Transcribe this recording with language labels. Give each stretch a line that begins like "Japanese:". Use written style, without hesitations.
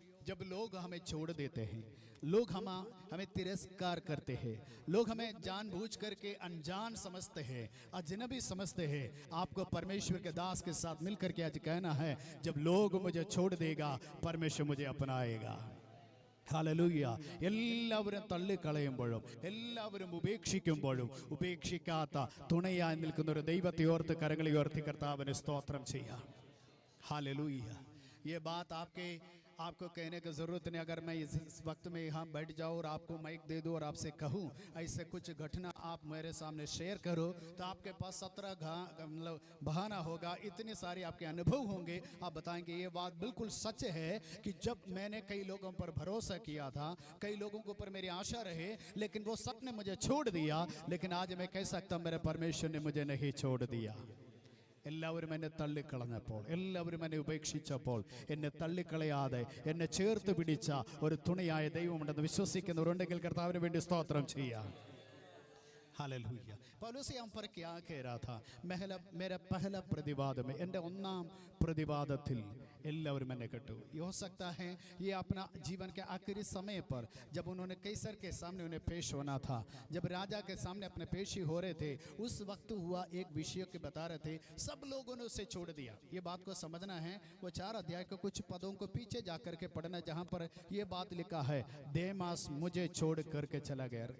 Hindi: जब लोग हमें छोड़ देते हैं, लोग हमें तिरस्कार करते हैं, लोग हमें जानबूझ करके अनजान समझते हैं, अजनबी समझते हैं, आपको परमेश्वर के दास के साथ मिलकर के आज कहना है, जब लोग मुझे छोड़ देगा, परमेश्वर मुझे अपनाएगा।
Malayalam: ഹല്ലേലൂയ. എല്ലാവരും തള്ളിക്കളയുമ്പോഴും എല്ലാവരും ഉപേക്ഷിക്കുമ്പോഴും ഉപേക്ഷിക്കാത്ത തുണയായി നിൽക്കുന്ന ഒരു ദൈവത്തെ ഓർത്ത് കരങ്ങളെ ഉയർത്തി കർത്താവിന് സ്തോത്രം ചെയ്യാം.
Hindi: हालेलुया. ये बात आपको कहने की ज़रूरत नहीं. अगर मैं इस वक्त में यहाँ बैठ जाऊँ और आपको माइक दे दूँ और आपसे कहूँ ऐसे कुछ घटना आप मेरे सामने शेयर करो, तो आपके पास 17 मतलब बहाना होगा, इतने सारे आपके अनुभव होंगे. आप बताएंगे ये बात बिल्कुल सच है कि जब मैंने कई लोगों पर भरोसा किया था, कई लोगों के ऊपर मेरी आशा रहे, लेकिन वो सब ने मुझे छोड़ दिया, लेकिन आज मैं कह सकता हूँ मेरे परमेश्वर ने मुझे नहीं छोड़ दिया.
Malayalam: എല്ലാവരും എന്നെ തള്ളിക്കളഞ്ഞപ്പോൾ, എല്ലാവരും എന്നെ ഉപേക്ഷിച്ചപ്പോൾ, എന്നെ തള്ളിക്കളയാതെ എന്നെ ചേർത്ത് പിടിച്ച ഒരു തുണയായ ദൈവമുണ്ടെന്ന് വിശ്വസിക്കുന്നവരുണ്ടെങ്കിൽ കർത്താവിന് വേണ്ടി സ്തോത്രം ചെയ്യാം.
Hindi: हालेलुया. पौलुस यहाँ पर क्या कह रहा था? मेरा पहला प्रतिवाद में,
Malayalam: എൻ്റെ ഒന്നാം പ്രതിവാദത്തിൽ എല്ലാവരും എന്നെ കെട്ടു.
Hindi: ये हो सकता है ये अपना जीवन के आखिरी समय पर, जब उन्होंने कैसर के सामने उन्हें पेश होना था, जब राजा के सामने अपने पेशी हो रहे थे, उस वक्त हुआ एक विषय के बता रहे थे. सब लोगों ने उसे छोड़ दिया. ये बात को समझना है. वो 4 अध्याय के कुछ पदों को पीछे जाकर के पढ़ना, जहाँ पर ये बात लिखा है, देमास मुझे छोड़ करके चला गया.